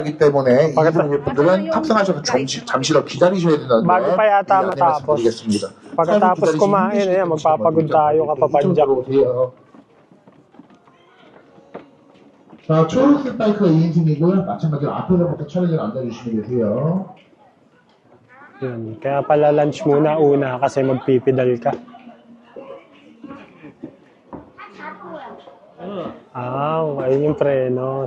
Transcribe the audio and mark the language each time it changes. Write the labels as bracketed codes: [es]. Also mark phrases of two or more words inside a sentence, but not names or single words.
[ko] 하기 때문에 이분들 분들은 탑승하셔서 잠시 더 기다리셔야 된다는 [tl] Bago pa yata [ko] 미리 안내 [tl] matapos. [ko] 말씀드리겠습니다. [tl] Pagkatapos kumain, ayan, magpapagod tayo kapapadyak. [ko] 자, 초록색 바이크가 2인승이고요. 마찬가지로 앞에서부터 차량을 앉아주시면 되세요. [tl] Yun. Kaya pala lunch muna una kasi magpipidal ka. Ayun yung preno.